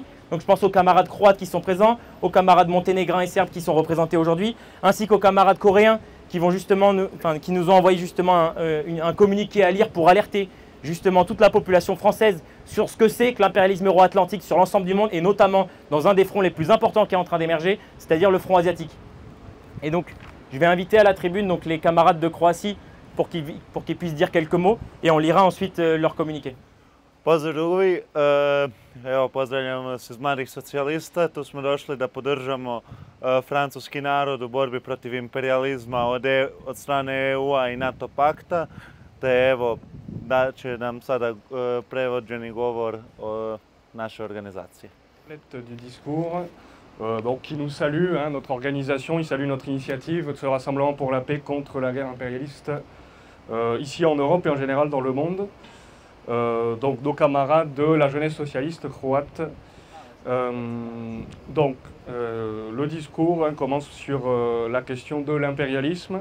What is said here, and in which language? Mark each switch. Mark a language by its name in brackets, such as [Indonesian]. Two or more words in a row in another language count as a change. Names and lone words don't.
[French] Donc je pense aux camarades croates qui sont présents, aux camarades monténégrins et serbes qui sont représentés aujourd'hui, ainsi qu'aux camarades coréens qui nous ont envoyé justement un communiqué à lire pour alerter justement toute la population française sur ce que c'est que l'impérialisme euro-atlantique sur l'ensemble du monde, et notamment dans un des fronts les plus importants qui est en train d'émerger, c'est-à-dire le front asiatique. Et donc je vais inviter à la tribune donc, les camarades de Croatie pour qu'ils puissent dire quelques mots, et on lira ensuite leur communiqué. [Croatian] Pozdrav drugovi, evo pozdravljam vas iz Mladih socijalista, tu smo došli da podržamo francuski narod u borbi protiv imperijalizma od strane EU-a i NATO pakta, te evo da će nam sada prevođeni govor naše organizacije. [French] Du discours qui nous salue, notre organisation, il salue notre initiative de ce rassemblement pour la paix contre la guerre impérialiste ici en Europe et en général dans le monde. Donc nos camarades de la jeunesse socialiste croate. Le discours commence sur la question de l'impérialisme.